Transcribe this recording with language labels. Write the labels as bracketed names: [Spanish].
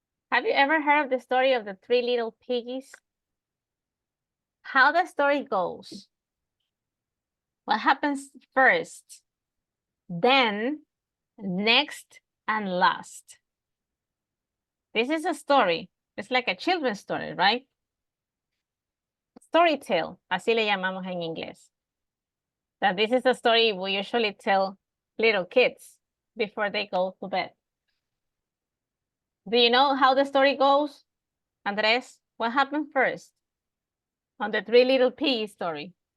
[English] Have you ever heard of the story of the 3 little piggies? How the story goes. What happens first, then, next, and last. This is a story. It's like a children's story, right? Story tale, [Spanish] así le llamamos en inglés. [English] That this is a story we usually tell little kids before they go to bed. Do you know how the story goes? Andres, what happened first on the 3 little piggies story?